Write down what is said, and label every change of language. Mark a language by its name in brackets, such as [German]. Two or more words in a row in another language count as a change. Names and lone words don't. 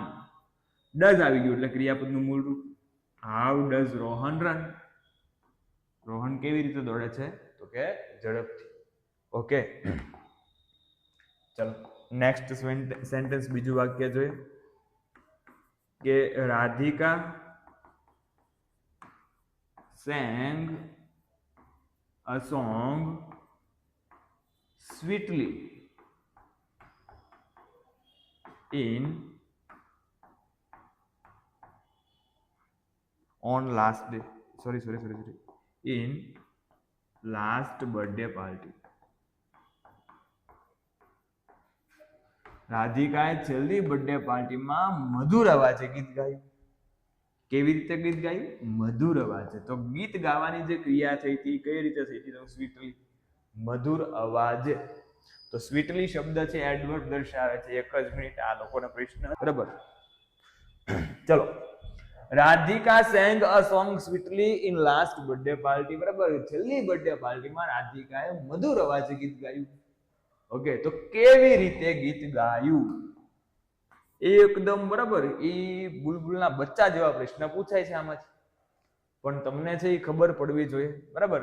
[Gujarati] ડઝ આવી ગયું એટલે ક્રિયાપદનું મૂળ રૂપ. [English] how does Rohan run. [Gujarati] રોહન કેવી રીતે દોડે છે? તો કે ઝડપથી. [English] ઓકે, ચલો next sentence, [Gujarati] બીજું વાક્ય જોઈએ કે [English] રાધિકા sang a song sweetly on last day. Sorry. In last birthday party. [Gujarati] રાધિકાએ છેલ્લી બર્થડે પાર્ટીમાં મધુર અવાજે ગીત ગાયું. કેવી રીતે ગીત ગાયું? મધુર અવાજે. તો ગીત ગાવાની જે ક્રિયા થઈ હતી કઈ રીતે થઈ હતી? તો સ્વીટલી, મધુર અવાજે. તો સ્વીટલી શબ્દ છે એડવર્બ દર્શાવે છે. એક જ મિનિટ, આ લોકોને પ્રશ્ન, બરાબર. ચલો, રાધિકા [English] sang a song sweetly in last birthday party. [Gujarati] બરાબર, છેલ્લી બર્થડે પાર્ટીમાં રાધિકાએ મધુર અવાજે ગીત ગાયું. ઓકે, તો કેવી રીતે ગીત ગાયું? એકદમ બરાબર, એ બુલબુલના બચ્ચા જેવા પ્રશ્ન પૂછાય છે આમાંથી. પણ તમને છે એ ખબર પડવી જોઈએ, બરાબર.